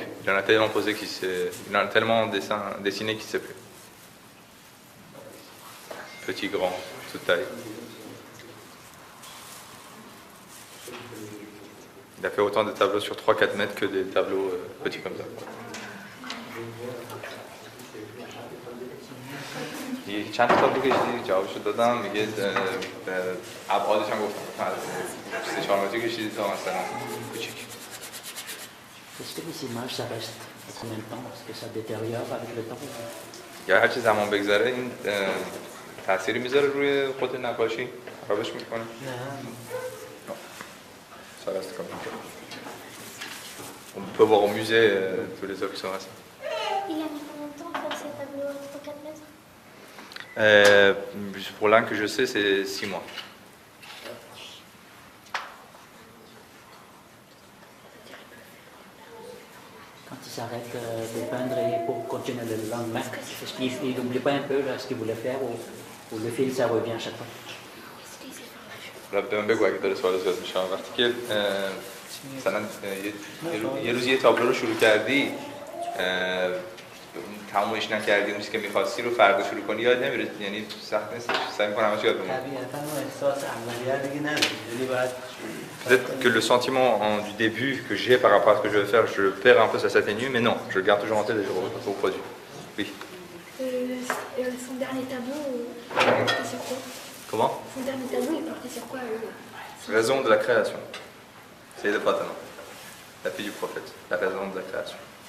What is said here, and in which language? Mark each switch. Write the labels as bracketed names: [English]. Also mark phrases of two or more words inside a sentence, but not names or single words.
[French] Il en a tellement posé il en a tellement dessiné qu'il ne sait plus. Petit, grand, toute taille. Il a fait autant de tableaux sur 3-4 mètres que des tableaux petits comme ça. [Persian] چند تا تابلو کشیدی جوابشو دادم میگه ابعادش هم گفتم 3-4 متر کشیدی تا مثلا کوچیک. [French] Est-ce que les images, ça reste combien de temps? Est-ce que ça détériore avec le temps? [Persian] یا هرچی زمان بگذره این تأثیری میذاره روی خود نقاشی؟ خرابش میکنه؟ نه. [French] Ça reste comme ça. On peut voir au musée tous les œuvres qui sont restés. Il a mis combien de temps pour faire ces tableaux à 3-4 mètres? Pour l'un que je sais, c'est 6 mois. Quand il s'arrête de peindre et pour continuer le lendemain, est-ce qu'il n'oublie pas un peu là, ce qu'il voulait faire ou le fil, ça revient à chaque fois? [Persian] به من بگو اگه داره سوال زیاد میشه وقتی که مثلا یه روز یه تابلو رو شروع کردی تمومش نکردی اون چیزی که می‌خواستی رو فردا شروع کنی یاد نمیره یعنی سخت نیست سعی می‌کنم همش یاد بمونه طبیعتاً اون احساس اولیه دیگه نداره یعنی باید [French] peut-être que le sentiment du début que j'ai par rapport à ce que je vais faire je le perds un peu ça s'atténue mais non je le garde toujours en tête et je le reproduis oui Son dernier tableau il portait sur quoi? Comment? Son dernier tableau il portait sur quoi? Raison de la création c'est de Fatima la fille du prophète la raison de la création.